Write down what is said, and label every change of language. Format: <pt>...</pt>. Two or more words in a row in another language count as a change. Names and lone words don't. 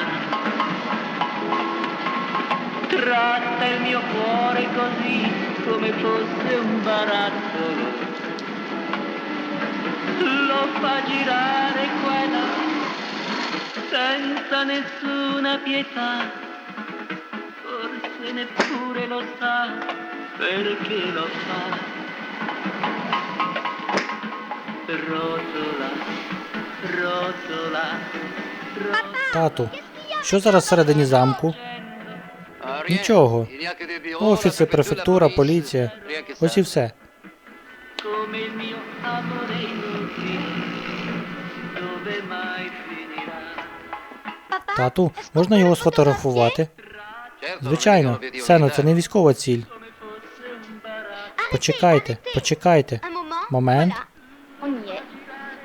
<it>Tratta il mio cuore così come fosse un barattolo, lo fa girare qua e là senza nessuna pietà, forse neppure lo sa perché lo fa. Rotola, rotola, rotola.</it> <uk>Тату, що зараз всередині замку? Нічого. Офіси, префектура, поліція. Ось і все.</uk> <it>Come il mio amore inutile, dove mai finirà?</it> <uk>Тату, можна його сфотографувати? Звичайно, Сено, це не військова ціль. Почекайте, почекайте. Момент.</uk>